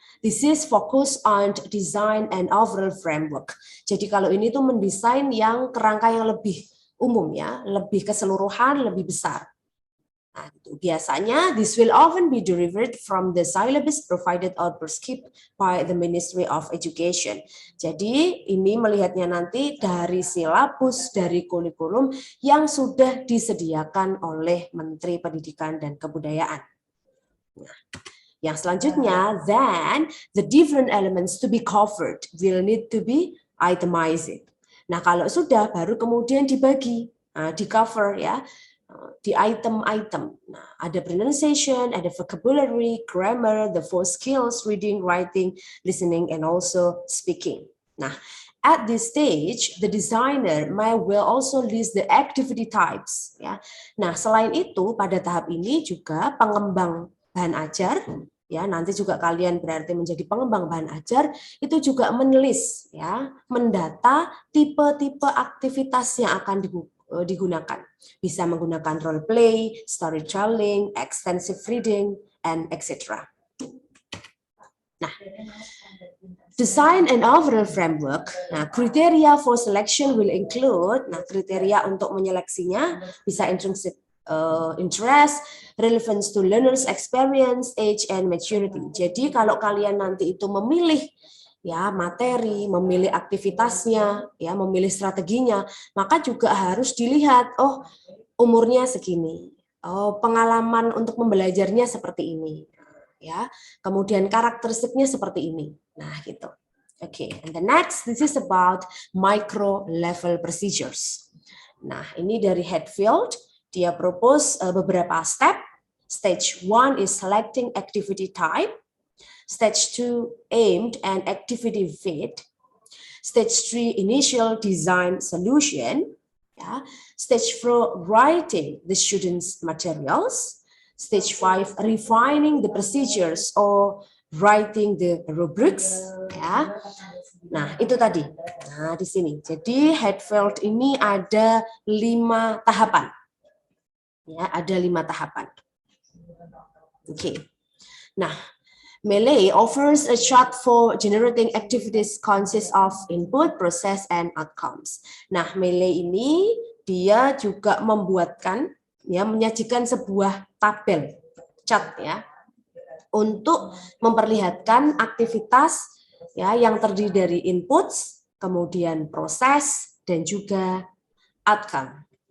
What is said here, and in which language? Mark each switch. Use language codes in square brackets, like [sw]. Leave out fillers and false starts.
[en] This is focus on design and overall framework. [id] Jadi kalau ini tuh mendesain yang kerangka yang lebih umum ya, lebih keseluruhan, lebih besar. Nah, itu biasanya [en] this will often be derived from the syllabus provided or prescribed by the Ministry of Education. [id] Jadi ini melihatnya nanti dari silabus, dari kurikulum yang sudah disediakan oleh Menteri Pendidikan dan Kebudayaan. Nah, yang selanjutnya, [en] then the different elements to be covered will need to be itemized. [id] Nah, kalau sudah baru kemudian dibagi, di cover ya, di item-item. Nah, ada [en] pronunciation, ada vocabulary, grammar, the 4 skills, reading, writing, listening, and also speaking. Nah, at this stage, the designer will also list the activity types. Ya. [id] Nah, selain itu, pada tahap ini juga pengembang bahan ajar, ya nanti juga kalian berarti menjadi pengembang bahan ajar, itu juga menulis, ya, mendata tipe-tipe aktivitas yang akan digunakan. Bisa menggunakan [en] role play, storytelling, extensive reading, and etc. Nah, design and overall framework. Nah, kriteria for selection will include, [id] nah kriteria untuk menyeleksinya bisa [en] intrinsic interest, relevance to learners' experience, age, and maturity. [id] Jadi kalau kalian nanti itu memilih ya materi, memilih aktivitasnya, ya memilih strateginya, maka juga harus dilihat, oh umurnya segini, oh pengalaman untuk membelajarnya seperti ini, ya kemudian karakteristiknya seperti ini. Nah gitu. [en] Okay, and the next, this is about micro level procedures. [id] Nah ini dari Hatfield. Dia propose beberapa step. [en] Stage 1 is selecting activity type. Stage 2 aimed and activity fit. Stage 3 initial design solution. Ya. Stage 4, writing the students' materials. Stage 5, refining the procedures or writing the rubrics. Ya. [id] Nah, itu tadi. Nah, di sini. Jadi Hatfield ini ada 5 tahapan. Ya, ada 5 tahapan. Oke. [en] Nah, Melee offers a chart for generating activities consists of input, process, and outcomes. [id] Nah, Melee ini dia juga membuatkan, ya, menyajikan sebuah tabel chart ya untuk memperlihatkan aktivitas ya yang terdiri dari inputs, kemudian proses, dan juga outcome.